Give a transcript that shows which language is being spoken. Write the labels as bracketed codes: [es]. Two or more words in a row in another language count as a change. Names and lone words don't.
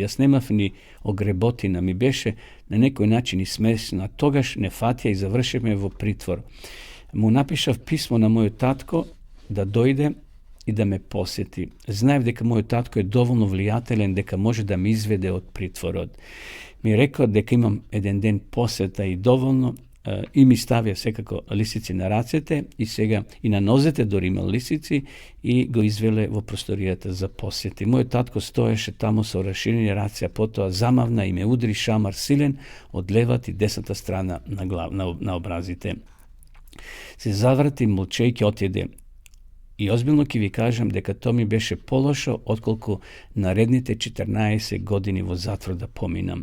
[mk] Јас немав ни огреботина, ми беше на некој начин и смешно, а тогаш не фатија и завршивме во притвор. Му напишав писмо на мојот татко да дојде и да ме посети. Знаев дека мојот татко е доволно влијателен дека може да ме изведе од притворот. Ми рекол дека имам еден ден посета и доволно и ми ставија секако лисици на рацете и сега и на нозете дори имал лисици и го извеле во просторијата за посети. Мојот татко стоеше таму со расширени раце, а потоа замавна и ме удри шамар силен од левата и десната страна на образите. Се заврати молчејќи отиде. И озбилно ќе ви кажам дека тоа ми беше полошо отколку наредните 14 години во затвор да поминам.